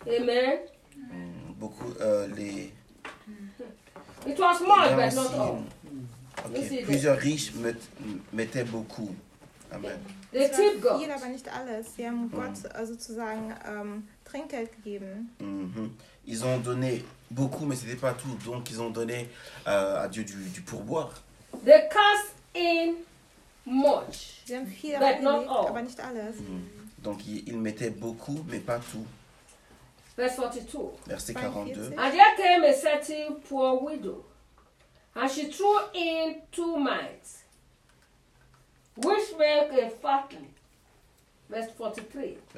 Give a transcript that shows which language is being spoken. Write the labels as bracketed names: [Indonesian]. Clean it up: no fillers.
[French] Amen. Beaucoup [English] It was much, but not all. Okay. [French] Plusieurs riches mettaient beaucoup. Amen. [English] They tip God. [German] Viel, aber nicht alles. Sie haben Gott sozusagen Trinkgeld gegeben. [French] Ils ont donné beaucoup, mais c'était pas tout. Donc ils ont donné à Dieu du pourboire. [English] They cast in much. [German] Sie haben viel, [English] but not all. [German] Aber nicht alles. [French] Donc ils mettaient beaucoup, mais pas tout. [English] Verse 42. And there came a certain poor widow, and she threw in 2 mites, which make a fatling. Verse 43.